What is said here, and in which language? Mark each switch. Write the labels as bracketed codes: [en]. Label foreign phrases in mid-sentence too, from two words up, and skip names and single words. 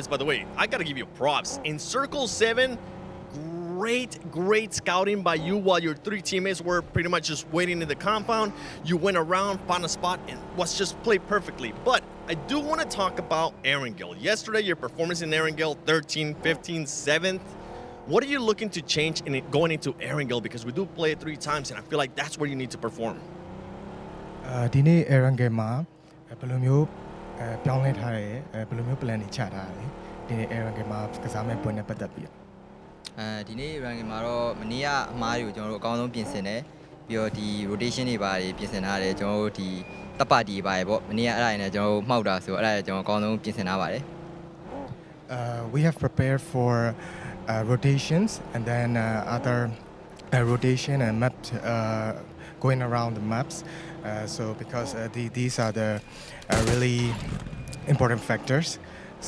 [en] By the way, I gotta give you props. In Circle 7, great scouting by you while your 3 teammates were pretty much just waiting in the compound. You went around, found a spot, and was just played perfectly. But I do want to talk about Erangel. Yesterday, your performance in Erangel, 13, 15, 7th. What are you looking to change in it going into Erangel? Because we do play it 3 times, and I feel like that's where you need to perform. [my] ဒီနေ့ Erangel မှာဘယ်လိုမျိုးပြောင်းလဲထားတယ်ဘယ်လိုမျိုး plan တွေချထားတယ်ဒီနေ့ Erangel မှာကစားမဲ့ပွဲနဲ့ပတ်သက်ပြီး ဒီနေ့ ranking မှာတော့မနေ့ကအမားတွေကိုကျွန်တော်တို့အကောင်းဆုံးပြင်ဆင်တယ်ပြီးတော့ဒီ rotation တွေပါတယ်ပြင်ဆင်ထားတယ်ကျွန်တော်တို့ဒီတပ်ပါတီပါတယ်ပေါ့မနေ့ကအဲ့ဒါနဲ့ကျွန်တော်တို့မှောက်တာဆိုအဲ့ဒါကျွန်တော်အကောင်းဆုံးပြင်ဆင်ထားပါတယ် [en] we have prepared for rotations and then other rotation and map going around the maps so because these are the really important factors so